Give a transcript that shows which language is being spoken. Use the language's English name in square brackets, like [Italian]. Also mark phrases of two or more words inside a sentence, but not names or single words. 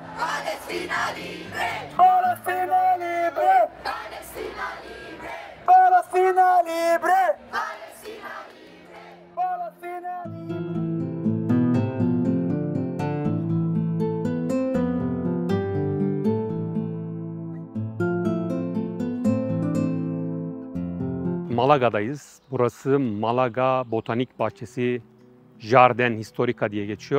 [Spanish] Palestina libre! Palestina libre! Palestina libre! Palestina libre! Palestina libre! Palestina libre! [Turkish] Malaga'dayız. Burası Malaga Botanik Bahçesi, Jardin Historica diye geçiyor.